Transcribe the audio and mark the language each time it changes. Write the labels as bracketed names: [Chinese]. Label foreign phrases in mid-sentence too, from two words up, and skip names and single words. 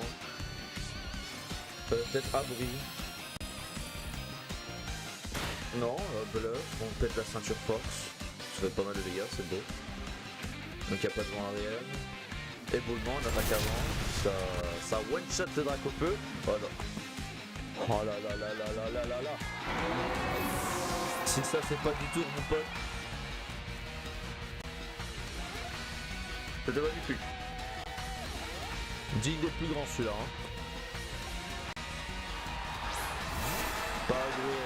[French] Peut-être Abri. Non, bluff, bon, peut-être la ceinture force. Ça fait pas mal de dégâts, c'est beau. Donc il n'y a pas de vent arrière. Éboulement, on attaque avant. Ça [English] one shot [French] le Dracofeu. Oh non. Oh là là là là là là là là. Si ça c'est pas du tout mon pote. C'était magnifique. Digne des plus grands celui-là. Hein. Pas agréable.